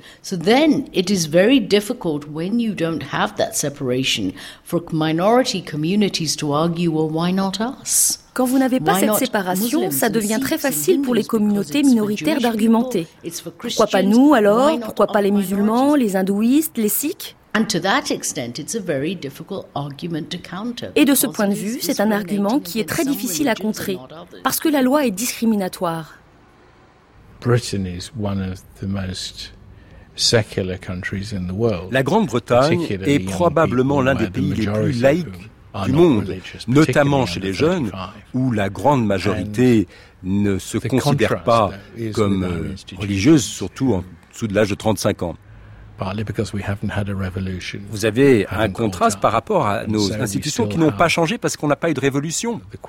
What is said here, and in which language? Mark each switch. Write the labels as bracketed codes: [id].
[en] So then it is very difficult when you don't have that separation for minority communities to argue, well, why not us? [fr] Quand vous n'avez pas cette séparation, ça devient très facile pour les communautés minoritaires d'argumenter. Pourquoi pas nous alors? Pourquoi pas les musulmans, les hindouistes, les sikhs? [en] And to that extent, it's a very difficult argument to counter. [fr] Et de ce point de vue, c'est un argument qui est très difficile à contrer parce que la loi est discriminatoire. [en] Britain is one of the most secular countries in the world. [fr] La Grande-Bretagne est probablement l'un des pays les plus laïcs du monde, notamment chez les jeunes, où la grande majorité ne se considère pas comme religieuse, surtout en dessous de l'âge de 35 ans. Vous avez un contraste par rapport à nos institutions qui n'ont pas changé parce qu'on n'a pas eu de révolution.